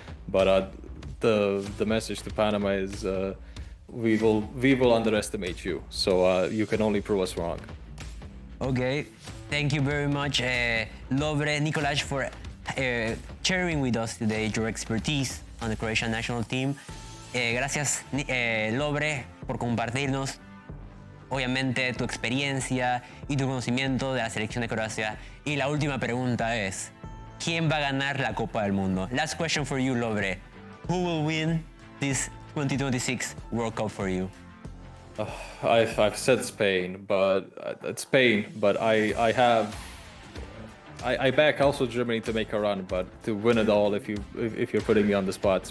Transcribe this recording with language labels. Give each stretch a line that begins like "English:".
English: But the message to Panama is we will underestimate you, so you can only prove us wrong. Okay, thank you very much, Lovre, Nikolaj, for sharing with us today your expertise on the Croatian national team.
Spanish: Gracias, Lovre, por compartirnos obviamente tu experiencia y tu conocimiento de la selección de Croacia. Y la última pregunta es, ¿quién va a ganar la Copa del Mundo?
English: Last question for you, Lovre. Who will win this 2026 World Cup for you? I've said Spain, but it's Spain. But I back also Germany to make a run, but to win it all, if you're putting me on the spot, Spain.